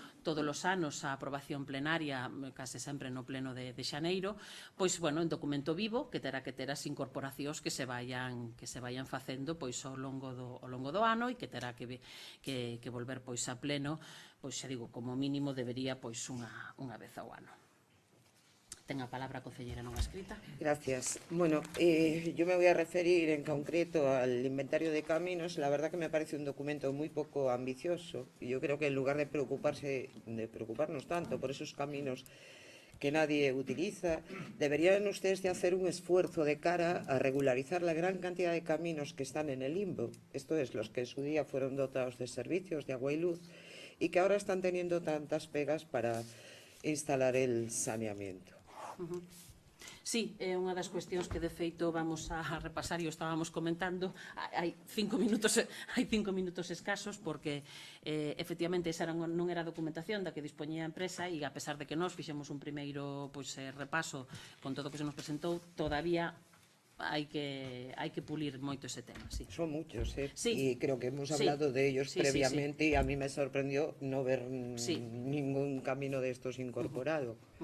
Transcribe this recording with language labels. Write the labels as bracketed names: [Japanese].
[Galician] todos os anos a aprobación plenaria, case sempre no pleno de xaneiro, en documento vivo que terá que ter as incorporacións que se vayan facendo ao longo do ano e que terá que volver a pleno, xa digo, como mínimo debería unha vez ao ano. Ten a palabra a concelleira non escrita. [Spanish] Gracias. Bueno, yo me voy a referir en concreto al inventario de caminos. La verdad que me parece un documento muy poco ambicioso y yo creo que en lugar de preocuparnos tanto por esos caminos que nadie utiliza, deberían ustedes de hacer un esfuerzo de cara a regularizar la gran cantidad de caminos que están en el limbo. Esto es, los que en su día fueron dotados de servicios de agua y luz y que ahora están teniendo tantas pegas para instalar el saneamiento. [Galician] Sí, é unha das cuestións que de feito vamos a repasar e o estábamos comentando hai 5 minutos escasos porque efectivamente esa non era a documentación da que dispoñía a empresa e a pesar de que nós fixemos un primeiro repaso con todo o que se nos presentou, todavía hai que pulir moito ese tema, sí. [Spanish] Son muchos, Sí. y creo que hemos Sí. hablado de ellos Sí, previamente y a mí me sorprendió no ver Sí. ningún camino de estos incorporado.